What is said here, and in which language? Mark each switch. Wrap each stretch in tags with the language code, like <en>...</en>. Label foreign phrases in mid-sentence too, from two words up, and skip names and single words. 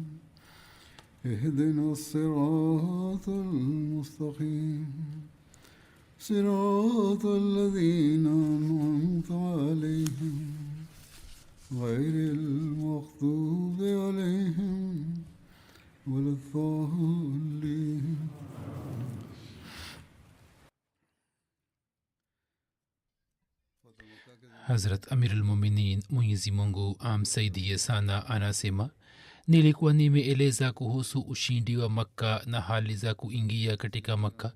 <ar>اهدنا الصراط المستقيم صراط الذين أنعمت عليهم غير المغضوب عليهم ولا الضالين.</ar> <sw>Hazrat Amirul Muminin Mwenyezi Mungu amsaidie sana anasema, nilikuwa nimeeleza kuhusu ushindi wa Makka na hali za kuingia katika Makka.</sw>